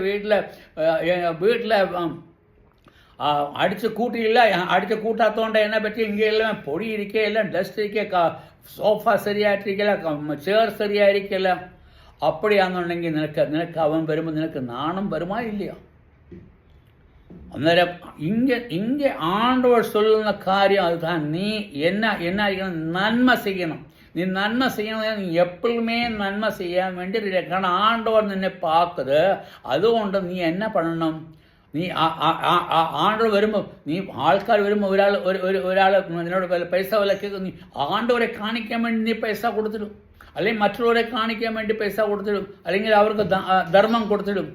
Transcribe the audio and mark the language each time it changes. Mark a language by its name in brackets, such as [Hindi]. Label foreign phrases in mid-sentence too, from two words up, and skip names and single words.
[Malayalam] വീട്ടിലെ അടിച്ച് കൂട്ടാത്തതുകൊണ്ട് എന്നെ പറ്റി ഇങ്ങെല്ലാം പൊടി ഇരിക്കുക, എല്ലാം ഡസ്റ്റ് ഇരിക്കുക, സോഫ ശരിയായിട്ടിരിക്കില്ല, ചെയർ ശരിയായിരിക്കില്ല. അപ്പടിയാണെന്നുണ്ടെങ്കിൽ നിനക്ക് അവൻ വരുമ്പോൾ നിനക്ക് നാണം വരുമാ ഇല്ല? [Tamil] அந்நேரம் இங்கே ஆண்டவர் சொல்லுன காரியம் அதுதான். நீ என்ன நன்மை செய்யணும். நீ நன்மை செய்யணும். நீ எப்பவுமே நன்மை செய்ய வேண்டிய കാരണം ஆண்டவர் നിന്നെ பார்க்குது. [Malayalam] അതുകൊണ്ട് നീ എന്നാ பண்ணணும்? നീ ആണ്ടവർ വരുമ്പോൾ, നീ ആൾക്കാർ വരുമ്പോൾ ഒരാൾ നിന്നോട് പൈസ വല്ല കേൾക്കും, നീ ആണ്ടവരെ കാണിക്കാൻ വേണ്ടി നീ പൈസ കൊടുത്തിടും, അല്ലെങ്കിൽ മറ്റുള്ളവരെ കാണിക്കാൻ വേണ്ടി പൈസ കൊടുത്തിടും, അല്ലെങ്കിൽ അവർക്ക് ധർമ്മം കൊടുത്തിടും.